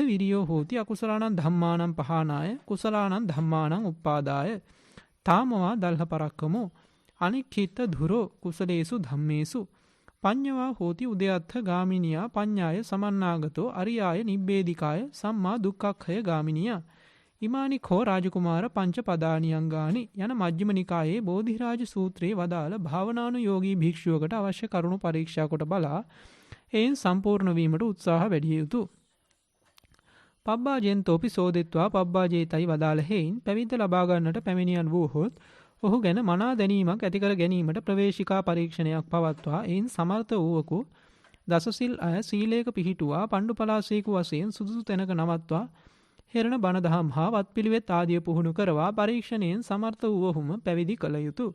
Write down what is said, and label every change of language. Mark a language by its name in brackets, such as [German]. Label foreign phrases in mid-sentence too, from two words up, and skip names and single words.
[Pali] විරියෝ හෝති අකුසලානං ධම්මානං පහනාය කුසලානං ධම්මානං උප්පාදාය තාමවා දල්හ පරක්කමෝ අනික්ඛිත ධුරෝ කුසලේසු ධම්මේසු පඤ්ඤවා හෝති උදයත්ථ ගාමිනියා පඤ්ඤාය සමන්නාගතෝ අරියාය නිබ්බේධිකාය සම්මා දුක්ඛක්ඛය ගාමිනියා ඉමානි khෝ රාජකුමාර පංච පදානියංගානි [Sinhala] යන මජ්ක්‍ධිම නිකායේ බෝධිරාජ සූත්‍රයේ වදාළ භාවනානුයෝගී භික්ෂුවකට අවශ්‍ය කරුණු පරීක්ෂා කොට බලා එයින් සම්පූර්ණ වීමට උත්සාහ වැඩි යුතුය. [Pali] පබ්බාජෙන්තෝපි සෝදෙත්වා පබ්බාජේතයි [Sinhala] වදාළ හේයින් පැවිද්ද ලබා ගන්නට පැමිණියන් වූහොත් ඔහු ගැන මනා දැනීමක් ඇති කර ගැනීමට ප්‍රවේශිකා පරීක්ෂණයක් පවත්වා එයින් සමර්ථ වූවකු දසසිල් අය සීලයක පිහිටුවා පණ්ඩු පලාසේකු වශයෙන් සුදුසු තැනක නවත්වා හෙරණ බණ දහම් හා වත්පිළිවෙත් ආදිය පුහුණු කරවා පරීක්ෂණයෙන් සමර්ථ වූවහුම පැවිදි කළ යුතුය.